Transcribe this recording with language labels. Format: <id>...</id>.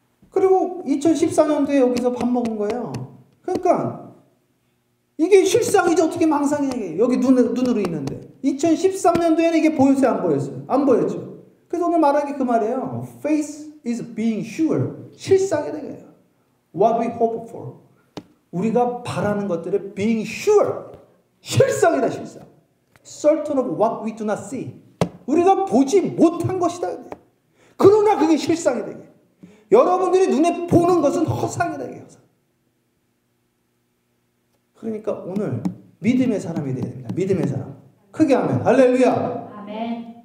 <ko>그리고 2014년도에 여기서 밥 먹은 거예요. 그러니까 이게 실상이지 어떻게 망상이냐. 여기 눈으로 있는데 2013년도에는 이게 보였어요? 안 보였어요? 안 보였죠. 그래서 오늘 말한 게 그 말이에요.</ko> <en>Faith is being sure.</en> <ko>실상이다 이거예요.</ko> <en>What we hope for.</en> <ko>우리가 바라는 것들의</ko> <en>being sure.</en> <ko>실상이다 실상.</ko> <en>Certain of what we do not see.</en> <ko>우리가 보지 못한 것이다. 그러나 그게 실상이다. 이게. 여러분들이 눈에 보는 것은 허상이다. 이게 허상. 그러니까 오늘 믿음의 사람이 되어야 됩니다. 믿음의 사람. 크게 하면 할렐루야. 아멘.</ko>